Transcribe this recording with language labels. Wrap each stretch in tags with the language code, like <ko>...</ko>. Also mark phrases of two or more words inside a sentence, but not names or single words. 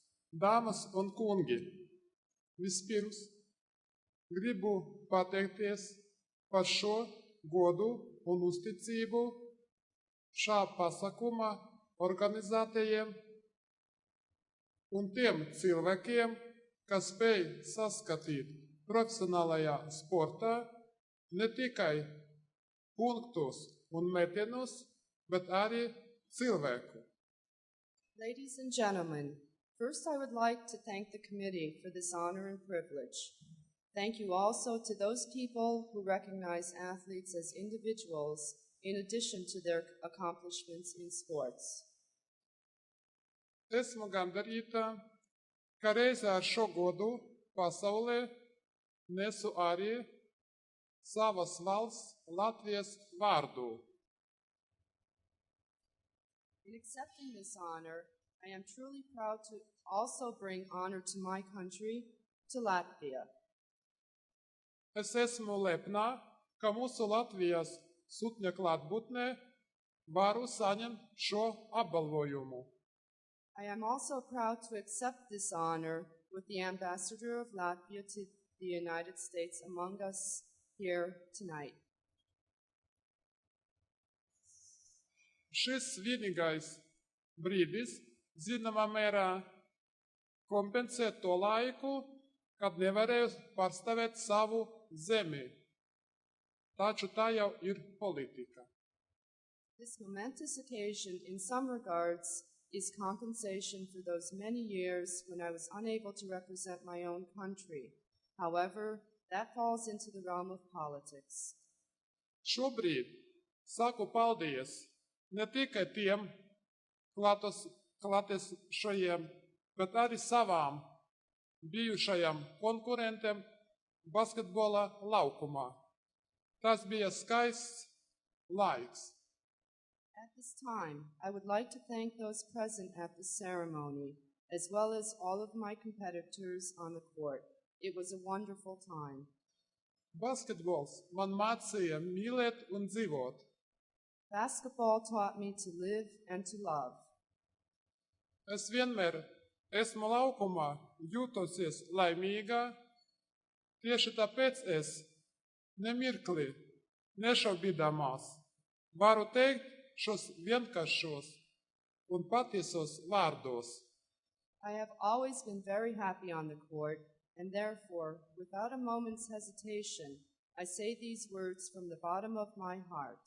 <lv>Dāmas un kungi, vispirms gribu pateikties par šo godu un uzticību šā pasākuma organizētājiem un tiem cilvēkiem, kas spēj saskatīt profesionālajā sportā ne tikai punktus un metienus, bet arī cilvēku.</lv> <en>Ladies and gentlemen, first I would like to thank the committee for this honor and privilege. Thank you also to those people who recognize athletes as individuals in addition to their accomplishments in sports.</en> <lv>Esmu gandarīta, ka reizē ar šo godu pasaulē nesu arī savas valsts Latvijas vārdu.</lv> <en>In accepting this honor, I am truly proud to also bring honor to my country, to Latvia.</en> <lv>Es esmu lepna, ka mūsu Latvijas sutņa klātbūtnē varu saņemt šo apbalvojumu.</lv> <en>I am also proud to accept this honor with the ambassador of Latvia to the United States among us here tonight.</en> <lv>Šis svinīgais brīdis zināmā mērā kompensē to laiku, kad nevarēju pārstāvēt savu zemi. Taču tā jau ir politika.</lv> <en>This momentous occasion, in some regards, is compensation for those many years when I was unable to represent my own country. However, that falls into the realm of politics.</en> <lv>Šobrīd saku paldies ne tikai tiem klātesošajiem, bet arī savām bijušajām konkurentiem basketbola laukumā. Tas bija skaists laiks.</lv> <en>At this time, I would like to thank those present at the ceremony, as well as all of my competitors on the court. It was a wonderful time.</en> <lv>Basketbols man mācīja mīlēt un dzīvot.</lv> <en>Basketball taught me to live and to love.</en> <lv>Es vienmēr esmu laukumā jūtosies laimīga, tieši tāpēc es nemirkli nešaubīdamās varu teikt šos vienkāršos un patiesos vārdos.</lv> <en>I have always been very happy on the court, and therefore, without a moment's hesitation, I say these words from the bottom of my heart.</en>